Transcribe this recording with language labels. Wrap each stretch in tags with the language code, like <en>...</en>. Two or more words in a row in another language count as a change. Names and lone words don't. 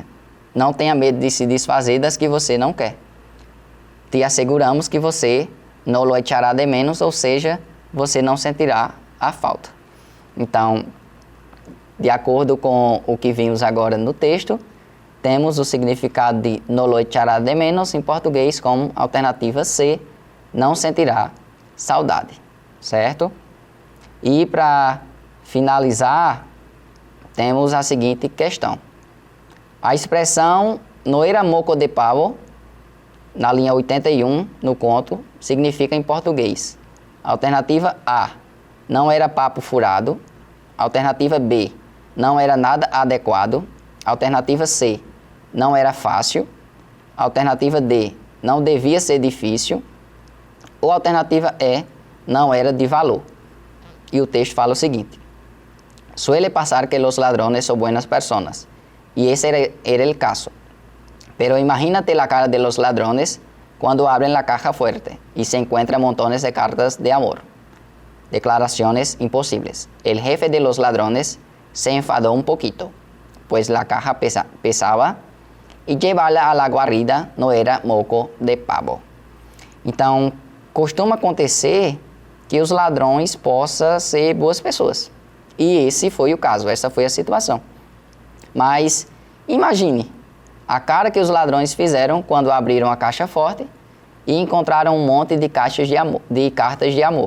<pt>Não tenha medo de se desfazer das que você não quer. Te asseguramos que você não</pt> <es>lo echará de menos,</es> <pt>ou seja, você não sentirá a falta. Então, de acordo com o que vimos agora no texto, temos o significado de</pt> <es>"no lo echará de menos"</es> <pt>em português como alternativa C, não sentirá saudade, certo? E para finalizar, temos a seguinte questão: a expressão</pt> <es>"no era moco de pavo",</es> <pt>na linha 81, no conto, significa em português: alternativa A, não era papo furado; alternativa B, não era nada adequado; alternativa C, não era fácil; alternativa D, não devia ser difícil; ou alternativa E, não era de valor. E o texto fala o seguinte:</pt> <es>suele pasar que los ladrones son buenas personas, y ese era el caso. Pero imagínate la cara de los ladrones cuando abren la caja fuerte y se encuentran montones de cartas de amor. Declaraciones imposibles. El jefe de los ladrones se enfadó un poquito, pues la caja pesaba y llevarla a la guarida no era moco de pavo.</es> <pt>Então, costuma acontecer que os ladrões possam ser boas pessoas. E esse foi o caso, essa foi a situação. Mas imagine a cara que os ladrões fizeram quando abriram a caixa forte e encontraram um monte de caixas de cartas de amor.</pt>